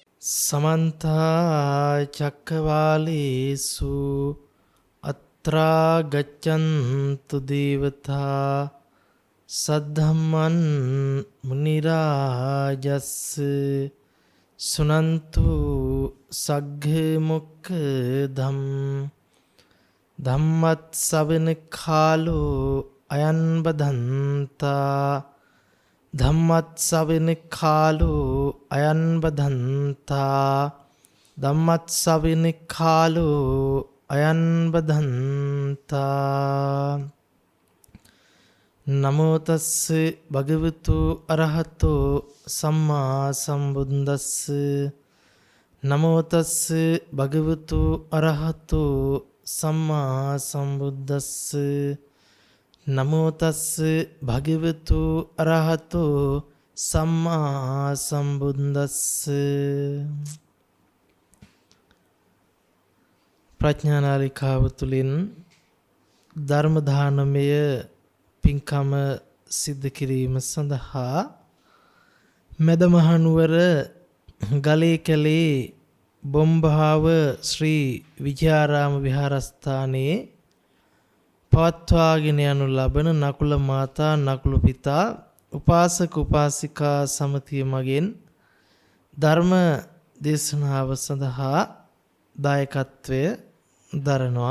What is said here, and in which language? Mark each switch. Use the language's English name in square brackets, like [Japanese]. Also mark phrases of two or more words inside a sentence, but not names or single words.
[Pali] समन्त चक्रवालेषु अत्रा गच्छन्तु देवता सद्धम्मन् मुनिराजस्य सुनन्तु सग्मुखदं धम्मत्सवන කාලෝ අයං බදන්තා ධම්මත්සවන කාලෝ අයං බදන්තා ධම්මත්සවන කාලෝ අයං බදන්තා නමෝ තස්ස භගවතු අරහතෝ සම්මා සම්බුද්දස්ස නමෝ තස්ස භගවතු අරහතෝ සම්මා සම්බුද්දස්ස නමෝ තස්ස භගවතු අරහතෝ සම්මා සම්බුද්දස්ස. [Sinhala] ප්‍රඥානාලිකාව තුළින් ධර්ම දානමය පින්කම සිද්ධ කිරීම සඳහා මැදමහනුවර ගලේ කැලේ බොම්බාව ශ්‍රී විජයාරාම විහාරස්ථානයේ පවත්වාගෙන යනු ලබන නකුල මාතා නකුල පිතා උපාසක උපාසිකා සමතිය මගෙන් ධර්ම දේශනාව සඳහා දායකත්වය දරනවා.